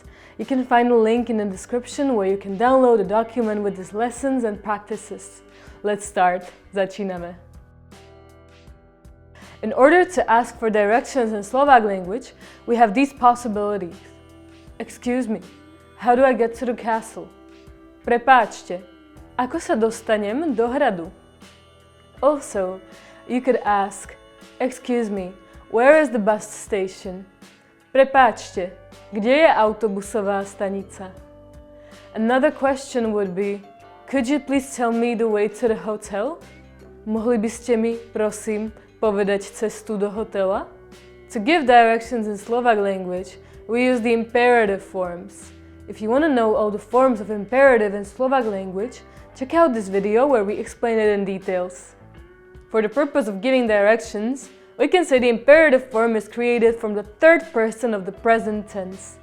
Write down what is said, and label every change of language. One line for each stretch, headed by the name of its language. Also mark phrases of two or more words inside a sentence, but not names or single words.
English: You can find a link in the description where you can download a document with these lessons and practices. Let's start. Začíname. In order to ask for directions in Slovak language, we have these possibilities. Excuse me, how do I get to the castle?
Slovak: Prepáčte, ako sa dostanem do hradu?
English: Also, you could ask, excuse me, where is the bus station?
Slovak: Prepáčte, kde je autobusová stanica?
English: Another question would be, could you please tell me the way to the hotel?
Slovak: Mohli by ste mi, prosím, povedať cestu do hotela?
English: To give directions in Slovak language, we use the imperative forms. If you want to know all the forms of imperative in Slovak language, check out this video where we explain it in details. For the purpose of giving directions, we can say the imperative form is created from the third person of the present tense.